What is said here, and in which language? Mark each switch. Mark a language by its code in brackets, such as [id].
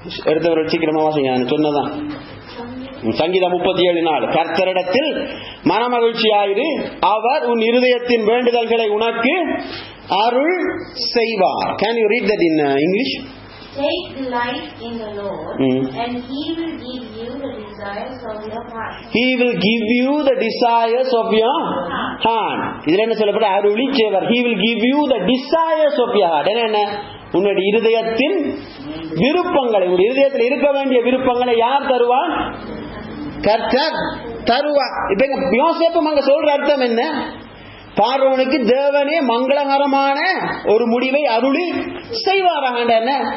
[ta] எடுத்தவர் சீக்கிரமா வாசிங்க, சொன்னதான். சங்கீதம் 37:4. கர்த்தரிடத்தில் மனமகிழ்ச்சியாயிரு, அவர் உன் இருதயத்தின் வேண்டுதல்களை உனக்கு அருள் செய்வார். [en] Can you read that in English? Take delight in the Lord, and He will give you the desires of your heart. He will give you the desires of your heart. [ta] இதுல என்ன சொல்லப்படுது? அருளி செய்வார். [en] He will give you the desires of your heart. [ta] என்ன? உன்னுடைய இருதயத்தின் விருப்பங்களை, உன்னுடைய இருதயத்தில் இருக்க வேண்டிய விருப்பங்களை யார் தருவார்? கர்த்தர் தருவார். இப்ப யோசேப்பு அங்க சொல்ற அர்த்தம் என்ன? பார்வோனுக்கு தேவனே மங்களகரமான ஒரு முடிவை அருளி செய்வாராக. என்ன?